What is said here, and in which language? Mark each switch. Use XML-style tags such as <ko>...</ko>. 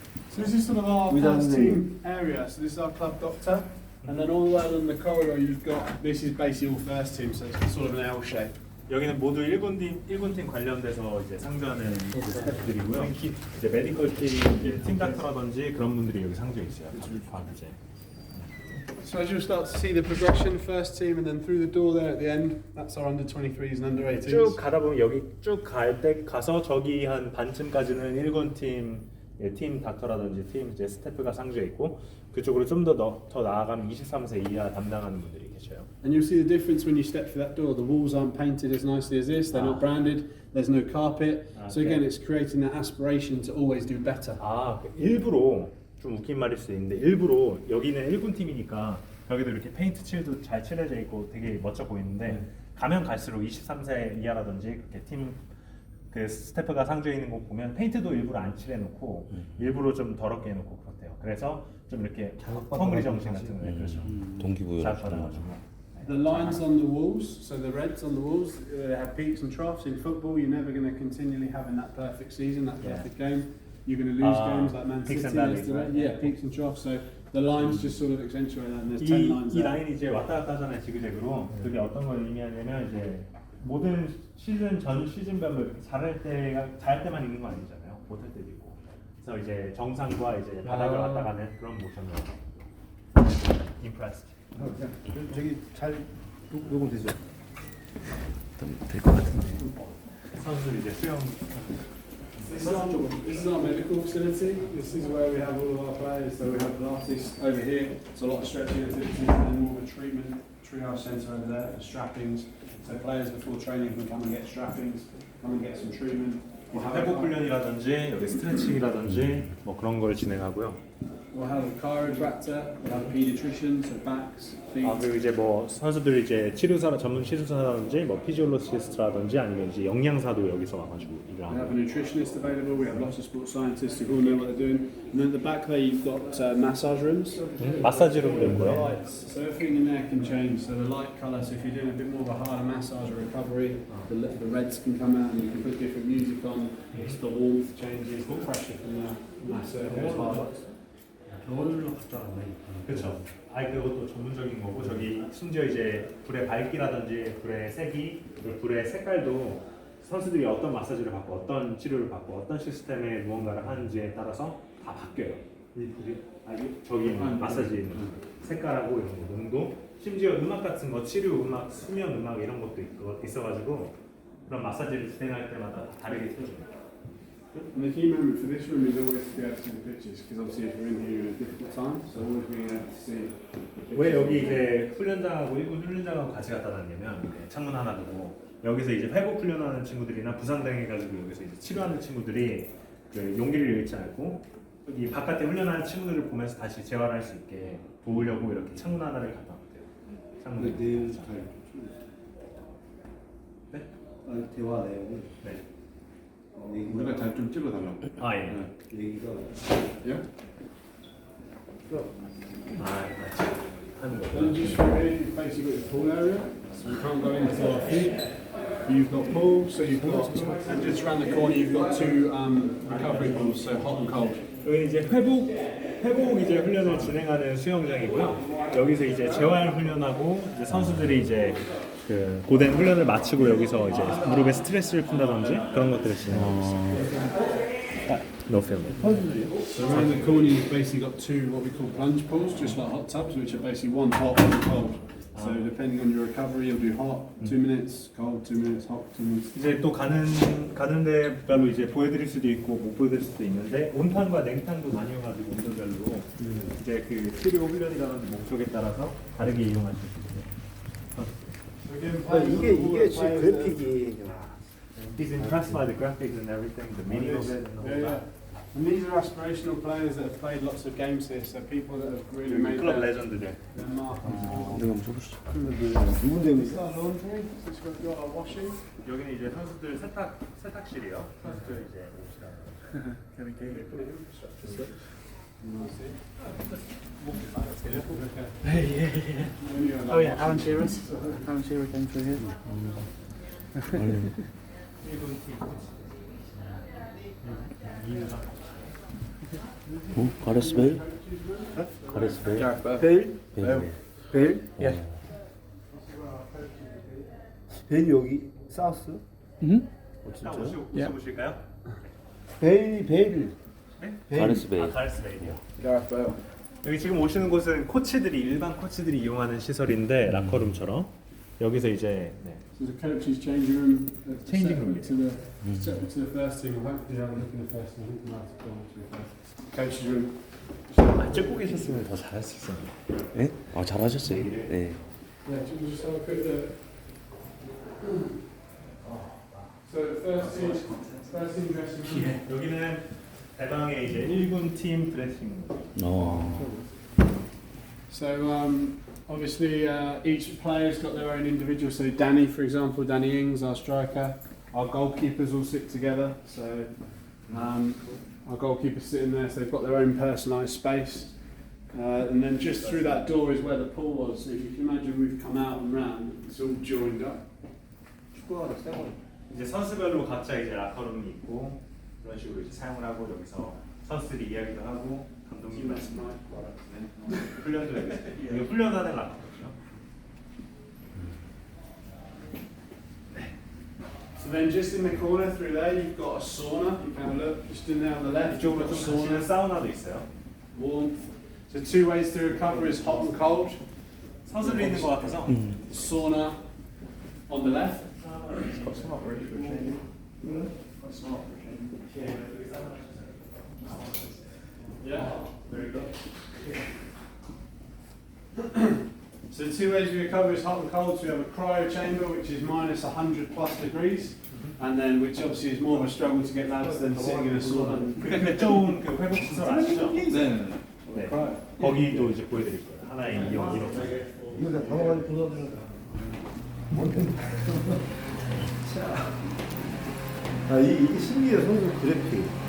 <en>So this is sort of our first team area. So this is our club doctor, and then all the way along the corridor you've got. This is basically all first team, so it's sort of an L shape.</en> <ko>여기는 모두 1군팀 관련돼서 이제 상주하는 스태프들이고요. 이제 메디컬 팀, 이제 팀 닥터라든지 그런 분들이 여기 상주에 있어요. 이제.</ko> <en>So as you'll start to see the progression, first team, and then through the door there at the end, that's our under 23s and under 18s.</en> <ko>쭉 가다 보면 여기 쭉 갈 때 가서 저기 한 반쯤까지는 1군팀 팀 닥터라든지 팀 이제 스태프가 상주에 있고 그쪽으로 좀 더 나아가면 23세 이하 담당하는 분들이 계셔요.</ko> <en>And you'll see the difference when you step through that door. The walls aren't painted as nicely as this. They're not branded. There's no carpet. So again, it's creating that aspiration to always do better.</en> <ko>아, 일부러 좀 웃긴 말일 수도 있는데 일부러 여기는 1군 팀이니까 여기도 이렇게 페인트 칠도 잘 칠해져 있고 되게 멋져 보이는데 가면 갈수록 23세 이하라든지 그렇게 팀 그 스태프가 상주에 있는 곳 보면 페인트도 일부러 안 칠해놓고 일부러 좀 더럽게 해놓고 그렇대요. 그래서 좀 이렇게 헝그리 정신 같은 거 그렇죠. 동기부여. 자극받아가지고.</ko> <en>The lines on the walls, so the reds on the walls, they have peaks and troughs. In football, you're never going to continually having that perfect season, that perfect game. You're going to lose games like Man City. Peaks and valleys, right? Yeah, peaks and troughs. So the lines just sort of accentuate that. And there's 10 lines 이 there.</en> <ko>라인이 이제 왔다 갔다 하잖아요, 지그재그로. 그게 어떤 걸 의미하냐면 이제 모든 시즌 전 시즌별로 잘할 때만 있는 거 아니잖아요. 못할 때도 있고. 그래서 이제 정상과 이제 바닥을 왔다 가는 그런 모션을.</ko> <en>Impressed.</en> <ko>저기 잘 녹음되죠? 될것 같은데. 선수들 이제 수영.</ko> <en>This is our medical facility. This is where we have all of our players. So we have the artists over here. It's a lot of stretching activities, and then more of a triage centre over there for strappings. So players before training can come and get strappings, come and get some treatment.</en> <ko>회복 훈련이라든지 여기 스트레칭이라든지 뭐 그런 걸 진행하고요.</ko> <en>We'll have a chiropractor, we'll have a paediatrician, so backs, feet.</en> <ko>아 그리고 이제 뭐 선수들 이제 전문 치료사라든지 뭐 피지올로지스트라든지 아니면 이제 영양사도 여기서 와가지고 일을</ko> <en>We have a nutritionist available, we have lots of sports scientists who all know what they're doing. And then at the back there you've got massage rooms.</en> <ko>마사지룸도 있고요.</ko> <en>Lights, so everything in there can change. So the light colour, so if you're doing a bit more of a harder massage or recovery, the reds can come out and you can put different music on. It's the warmth changes, the pressure from the massage goes harder.</en> <ko>그렇죠. 아이 그것도 전문적인 거고 저기 심지어 이제 불의 밝기라든지 불의 색이 그리고 불의 색깔도 선수들이 어떤 마사지를 받고 어떤 치료를 받고 어떤 시스템의 무언가를 하는지에 따라서 다 바뀌어요. 이 불이 저기 마사지 색깔하고 이런 거 농도 심지어 음악 같은 거 치료 음악 수면 음악 이런 것도 있어가지고 그런 마사지를 진행할 때마다 다르게 틀어줍니다.</ko> <en>And the key moment for this room is always to be able to see the pictures, because obviously if we're in here in a difficult time, so always being able to see.</en> <ko>왜 여기 이제 훈련장하고 1군 훈련장하고 같이 갖다 놨냐면 창문 하나 두고 여기서 이제 회복 훈련하는 친구들이나 부상당해가지고 여기서 이제 치료하는 친구들이 그 용기를 잃지 않고 여기 바깥에 훈련하는 친구들을 보면서 다시 재활할 수 있게 도우려고 이렇게 창문 하나를 갖다 놨대요. 창문. 내용 잘. 네? 대화 내용을. 네. 우리가 잘 좀 찍어달라고. 아 예. 얘기가.</ko> <en>Yeah?</en> <ko>아 하는 거.</ko> <en>Then just from here, you've basically got your pool area, so we can't go into our feet. you've got pools, so you've got, and just around the corner you've got two recovery pools, so hot and cold.</en> <ko>여기 이제 회복 이제 훈련을 진행하는 수영장이고요. 여기서 이제 재활 훈련하고 이제 선수들이 이제 그 고된 훈련을 마치고 여기서 이제 무릎에 스트레스를 푼다든지 그런 것들을 진행하고 있어요.</ko> <en>No film. So around the corner you've basically got two what we call plunge pools, just like hot tubs, which are basically one hot, one cold. So depending on your recovery, you'll do hot 2 minutes, cold 2 minutes, hot 2 minutes.</en> <ko>이제 또 가는 데별로 이제 보여드릴 수도 있고 못 보여드릴 수도 있는데 온탕과 냉탕도 나뉘어가지고 온도별로 이제 그 치료 훈련이라든지 목적에 따라서 다르게 이용할 수 있어요. 이게 지금 그래픽이</ko> <en>He's impressed by the graphics and everything, the meaning of it and all Yeah, that. and these are aspirational players that have played lots of games here, so people that have really made</en> <ko>클럽</ko> <en>their</en> <ko>레전드들.</ko> <en>mark.</en> <ko>내가 한번 써보시죠. 누군데 여기 있어?</ko> <en>Laundry, since we've got our washing.</en> <ko>여기는 이제 선수들 세탁실이요. 선수들 이제 옵시다.</ko> <en>Oh yeah, Alan Shearer. Alan Shearer came through here.</en> <ko>가레스 베일? 가레스 베일? 베일? 베일. 베일? 예. 베일 여기 사우스? 진짜요? 오실까요? 베일. 가레스 베일. 가레스 베일이요. 알았어요. 여기 지금 오시는 곳은 일반 코치들이 이용하는 시설인데 라커룸처럼 여기서 이제 네.</ko> <en>So the coach's changing room. Changing room, Separate to the first team. Hopefully, have a look in the first team. I think we might have gone to the first. Coach's room.</en> <ko>찍고 계셨으면 더 잘할 수 있었는데. 네? 아 잘하셨어요. 네.</ko> <en>Yeah, just have a quick look. So the first team dressing room.</en> <ko>여기는 대방의 이제 1군 팀 드레싱룸.</ko> <en>So obviously each player's got their own individual. So Danny, for example, Danny Ings, our striker, our goalkeepers all sit together. So our goalkeepers sit in there, so they've got their own personalised space. And then just through that door is where the pool was. So if you can imagine, we've come out and round. It's all joined up.</en> <ko>이제 선수별로 각자 이제 라커룸이 있고 그런 식으로 이제 사용을 하고 여기서 선수들이 이야기도 하고 감독님 말씀 훈련도 해요. 이거 훈련하는 라커룸이죠.</ko> <en>So then just in the corner through there, you've got a sauna. You can have a look. Just in there on the left, you've</en> <ko>이쪽으로</ko> <en>got a</en> <ko>좀 가시는 사우나도 있어요.</ko> <en>Warmth. So two ways to recover is hot and cold.</en> <ko>선수들이 있는 것 같아서</ko> <en>Sauna on the left. Yeah, very good. So the two ways we recover is hot and cold. So we have a cryo chamber, which is minus 100 plus degrees, and then which obviously is more of a struggle to get lads than sitting in a sauna.</en> <ko>그 좋은 그 회복 시설 아시죠? 네. 네. 거기도 이제 보여드릴 거예요. 하나의 이용 이렇게. 이거 다 담아가지고 보여드리는 거. 이게 심리의 선수 그래픽.</ko>